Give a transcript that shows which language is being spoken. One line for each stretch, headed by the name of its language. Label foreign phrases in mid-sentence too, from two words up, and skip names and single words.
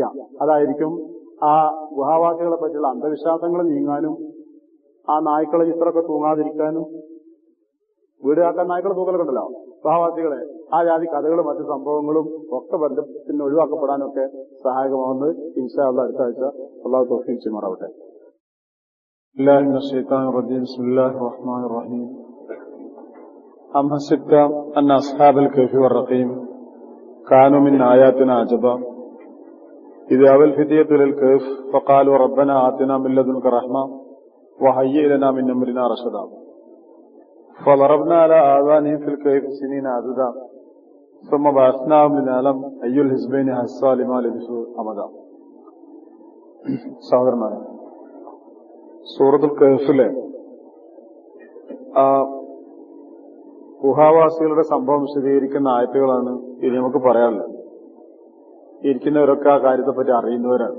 Malayalam: അതായിരിക്കും ആ ഗുഹാവാസികളെ പറ്റിയുള്ള അന്ധവിശ്വാസങ്ങൾ നീങ്ങാനും ആ നായ്ക്കളെ ഇത്രയൊക്കെ തൂങ്ങാതിരിക്കാനും. വീട് കാക്കാൻ നായ്ക്കളെ തൂക്കലൊക്കെ ഉണ്ടല്ലോ, ഗുഹാവാസികളെ ആ ജാതി കഥകളും മറ്റു സംഭവങ്ങളും ഒക്കെ ബന്ധത്തിന് ഒഴിവാക്കപ്പെടാനൊക്കെ സഹായകമാവുന്നത്
Arabic: إن شاء الله
Malayalam: അടുത്ത ആഴ്ച അള്ളാഹു തൗഫീഖ് ചെയ്യുമാറാവട്ടെ.
Arabic: الله من الشيطان الرجيم. بسم الله الرحمن الرحيم. أم حسبت أن أصحاب الكهف والرقيم كانوا من آياتنا عجبا إذ أوى الفتية إلى الكهف فقالوا ربنا آتنا من لدنك رحمة وهيئ لنا من أمرنا رشدا فضربنا على آذانهم في الكهف سنين عددا ثم بعثناهم لنعلم أي الحزبين أحصى لما لبثوا أمدا.
Malayalam: സഹോദരന്മാരെ, സൂറത്തുൽ കഹ്ഫിലെ ഗുഹാവാസികളുടെ സംഭവം വിശദീകരിക്കുന്ന ആയത്തുകളാണ് ഇനി നമുക്ക് പറയാനുള്ളത്. ഇരിക്കുന്നവരൊക്കെ ആ കാര്യത്തെപ്പറ്റി അറിയുന്നവരാണ്.